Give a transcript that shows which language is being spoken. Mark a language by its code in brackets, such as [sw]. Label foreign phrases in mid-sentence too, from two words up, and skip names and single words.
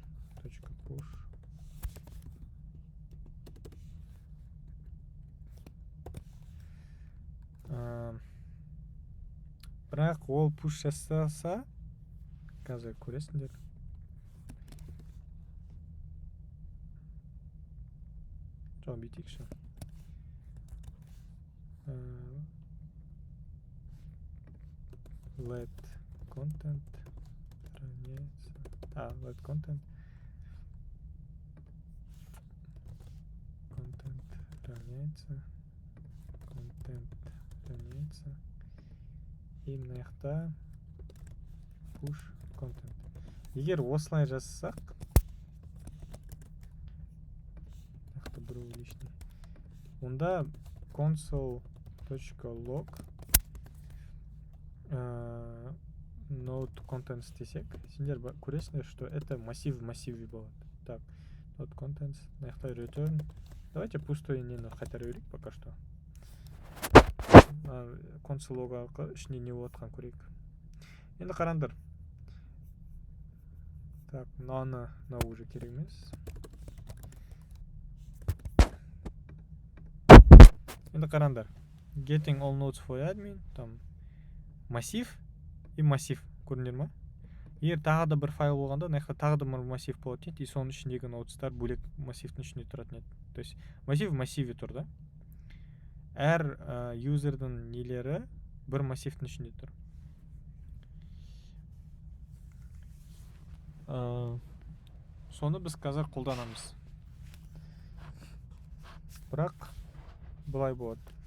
[kk] .push. Бірақ ол push жасаса, қазір көресіңдер. Жоқ, бүйтейікші. [en] Let content равняется... let content [ru] равняется и [kk] мына жақта [en] push content. [kk] Егер осылай жазсақ, жақта біреу лишний, онда [en] console.log node contents [kk] десек, сендер көресіңдер, [ru] что это массив в массиве болады. [kk] Так, [en] node contents, [kk] мына жақта return. [ru] Давайте пустой [kk] нені қайтара берейік [ru] пока что. [en] Console log [kk] арқылы ішіне не болатқан көрейік. Енді қараңдар. Так, мынау уже керек емес. Енді қараңдар. [en] Getting all nodes for admin, [ru] там массив и массив. [kk] Көрдіңдер ма? Егер тағы да бір файл болғанда, мына жақта тағы да бір массив болады еді, и соның ішіндегі нодестар бөлек массивтің ішінде тұратын еді. [ru] То есть массив в массиве [kk] тұр да. Әр юзердің нелері бір массивтің ішінде тұр. Соны біз қазір қолданамыз. Бірақ бұлай болады.